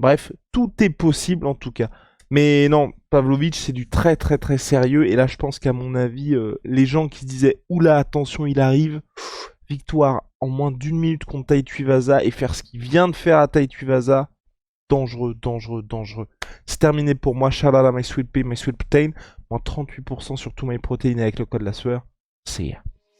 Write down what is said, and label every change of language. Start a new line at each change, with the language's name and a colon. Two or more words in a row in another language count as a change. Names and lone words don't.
French: Bref, tout est possible en tout cas. Mais non, Pavlovich c'est du très très très sérieux, et là je pense qu'à mon avis, les gens qui se disaient « Oula, attention, il arrive », victoire en moins d'1 minute contre Tai Tuivasa, et faire ce qu'il vient de faire à Tai Tuivasa, dangereux, dangereux, dangereux. C'est terminé pour moi,
English: shout out à my sweet pea, my sweet protein,
French: moins 38% sur tout my protein avec le code la sueur, c'est ya.